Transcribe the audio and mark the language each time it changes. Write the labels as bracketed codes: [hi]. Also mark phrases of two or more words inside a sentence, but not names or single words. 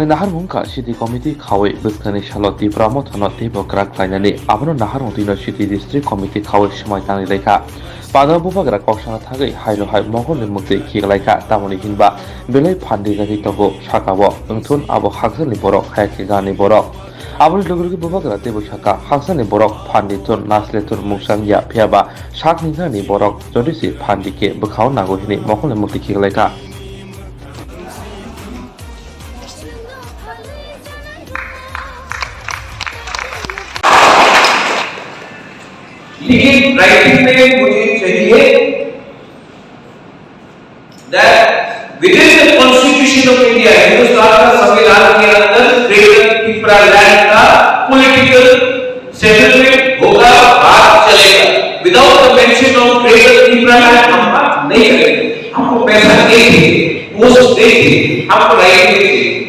[trp] nahar mungka city committee khawi beskani shalo Tibramo thana tibo krak klainani abono nahar mutino city district committee khawi samai tani rekha Pada bubagra koksana thagai hailo hai mogol mukti khiglaika tamoni hinba belai phandi gari togo sakabo engthun abo haksani borok hayake gani borok aboni logogi bubagra tebo saka haksani borok phandi tun nasle tun muksangya phiaba sakni gani borok jodisi phandi ke bkhau nago hini mogol mukti khiglaika [hi] लेकिन राइटिंग में मुझे चाहिए [en] that within the constitution of India [hi] हिंदुस्तान का संविधान के अंदर ग्रेटर त्रिपुरा लैंड का [en] political settlement [hi] होगा बात चलेगा [en] without the mention of Greater Tripura Land [hi] हम बात नहीं करेंगे हमको पैसा देंगे पोस्ट देंगे हमको राइट देंगे